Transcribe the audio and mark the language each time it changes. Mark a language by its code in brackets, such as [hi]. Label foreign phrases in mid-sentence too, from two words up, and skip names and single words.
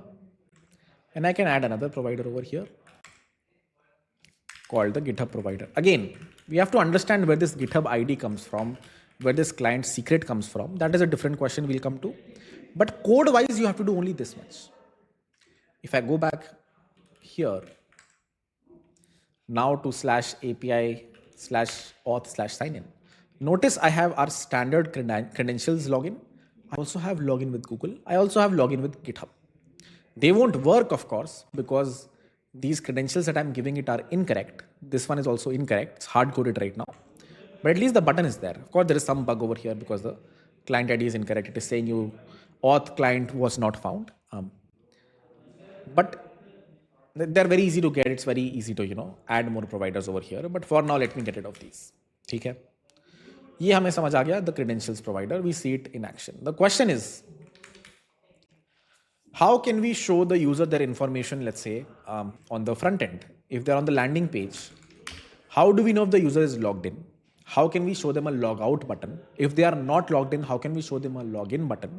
[en] And I can add another provider over here called the GitHub provider. Again, we have to understand where this GitHub ID comes from, where this client secret comes from. That is a different question we'll come to. But code wise, you have to do only this much. If I go back here now to /API /auth /signin, notice I have our standard credentials login. I also have login with Google. I also have login with GitHub. They won't work, of course, because these credentials that I'm giving it are incorrect. This one is also incorrect. It's hard coded right now. But at least the button is there. Of course, there is some bug over here because the client ID is incorrect. It is saying you auth client was not found. But they're very easy to get. It's very easy to add more providers over here. But for now, let me get rid of these. [hi] ठीक है? ये हमें समझ आ गया. [en] The credentials provider, we see it in action. The question is, how can we show the user their information, let's say, on the front end? If they're on the landing page, how do we know if the user is logged in? How can we show them a log out button? If they are not logged in, how can we show them a login button?